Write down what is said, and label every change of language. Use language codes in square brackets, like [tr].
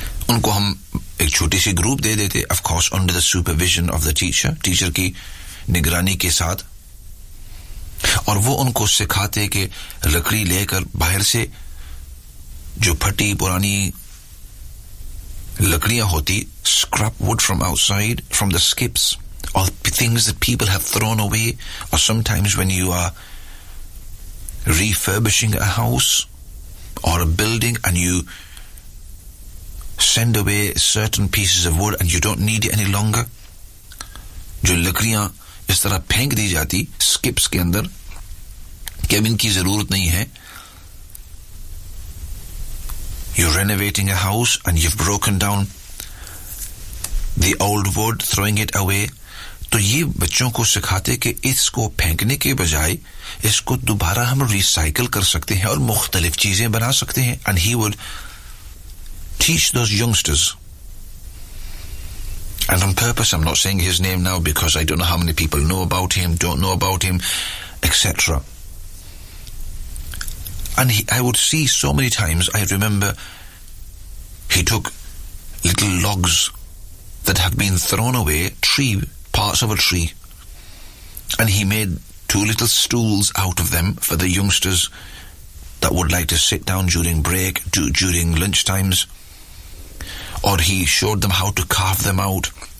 [hi] उनको हम एक छोटी सी ग्रुप दे देते, [en] of course under the supervision of the teacher, [hi] teacher की निगरानी के साथ, और वो उनको सिखाते कि लकड़ी लेकर बाहर से जो फटी पुरानी लकड़ियां होती, [en] scrap wood from outside from the skips और things that people have thrown away, और sometimes when you are refurbishing a house और a building and you send away certain pieces of wood and you don't need any longer, [hi] जो लकड़ियां इस तरह फेंक दी जाती skips के अंदर कि अब इनकी जरूरत नहीं है. [en] You're renovating a house and you've broken down the old wood, throwing it away. [hi] तो ये बच्चों को सिखाते कि इसको फेंकने के बजाय इसको दोबारा हम रिसाइकल कर सकते हैं और मुख्तलिफ चीजें बना सकते हैं. [en] And he would teach those youngsters. And on purpose, I'm not saying his name now because I don't know how many people know about him, don't know about him, etc. And I would see so many times, I remember he took little logs that had been thrown away, tree, parts of a tree, and he made two little stools out of them for the youngsters that would like to sit down during break, during lunch times, or he showed them how to carve them out.